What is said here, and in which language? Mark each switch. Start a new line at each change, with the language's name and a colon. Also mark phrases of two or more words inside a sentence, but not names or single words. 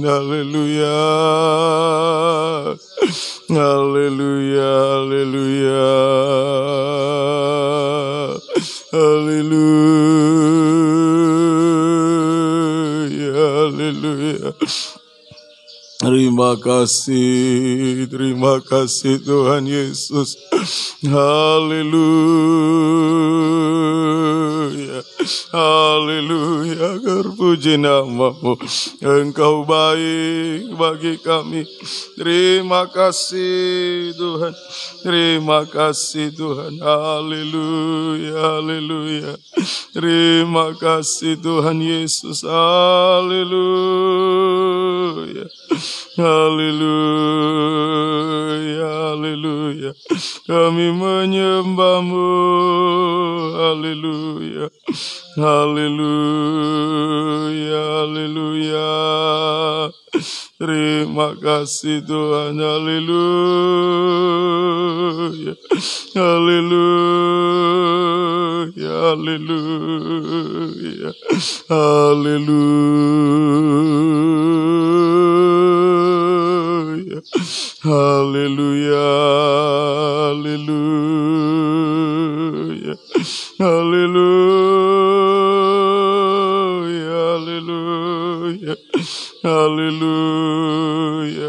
Indonesian: Haleluya, haleluya, haleluya, haleluya, haleluya. Terima kasih Tuhan Yesus. Haleluya, haleluya. Terpuji namamu. Engkau baik bagi kami. Terima kasih Tuhan. Terima kasih Tuhan. Haleluya, haleluya. Terima kasih Tuhan Yesus. Haleluya, haleluya, haleluya. Kami menyembahmu. Haleluya, haleluya, haleluya. Terima kasih Tuhan. Haleluya, haleluya, haleluya, haleluya, haleluya, haleluya, haleluya, haleluya, haleluya.